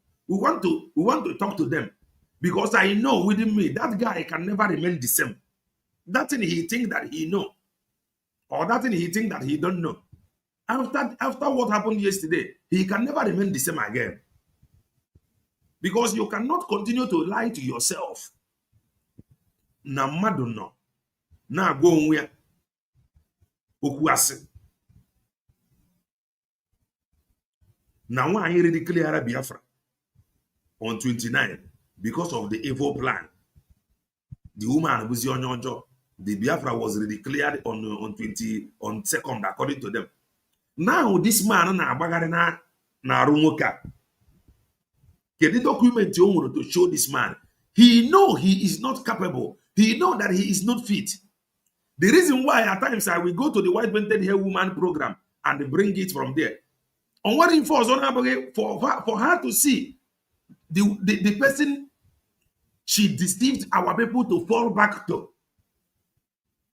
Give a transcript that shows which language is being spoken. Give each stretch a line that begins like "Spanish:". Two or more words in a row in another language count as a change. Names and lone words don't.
English: We want to talk to them because I know within me that guy can never remain the same. That thing he think that he know, or that thing he think that he don't know. After what happened yesterday, he can never remain the same again. Because you cannot continue to lie to yourself.
Igbo: Na mmadụ nọ na-agwa onwe ya okwu asị na nwaanyị
English: redeclare Biafra on 29 because of the evil plan. The woman
Igbo: bụzi onye ọjọọ.
English: The Biafra was redeclared on 2nd according to them. Now this man
Igbo: na-agbagharị na-arụ nwoke a.
English: Get the document you want to show this man. He know he is not capable. He know that he is not fit. The reason why at times I will go to the white painted hair woman program and bring it from there. On what info for her to see the person she deceived our people to fall back to.